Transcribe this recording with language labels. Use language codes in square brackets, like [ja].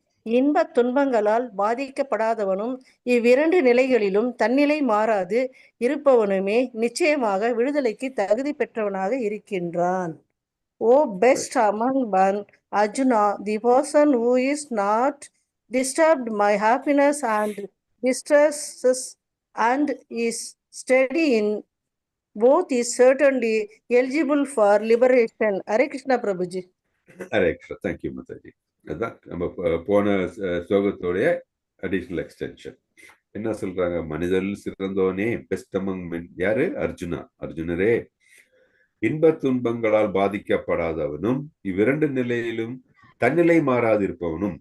[ta] இன்பத் துன்பங்களால் பாதிக்கப்படாதவனும் இவ்விரண்டு நிலைகளிலும் தன்னிலை மாறாது இருப்பவனுமே நிச்சயமாக விடுதலைக்கு தகுதி பெற்றவனாக இருக்கின்றான். [en] O best among men, Arjuna, the person who is not disturbed by happiness and distresses and is steady in both is certainly eligible for liberation. Hare Krishna Prabhuji. [ta] Hare Krishna. Thank you Mataji. அதுதான் நம்ம போன ஸ்லோகத்தோடைய அடிஷனல் எக்ஸ்டென்ஷன். என்ன சொல்றாங்க? மனிதரில் சிறந்தவனே, best among மென் யாரு? அர்ஜுனா. அர்ஜுனரே, இன்ப துன்பங்களால் பாதிக்கப்படாதவனும் இவ்விரண்டு நிலையிலும் தன்னிலை மாறாதிருப்பவனும்.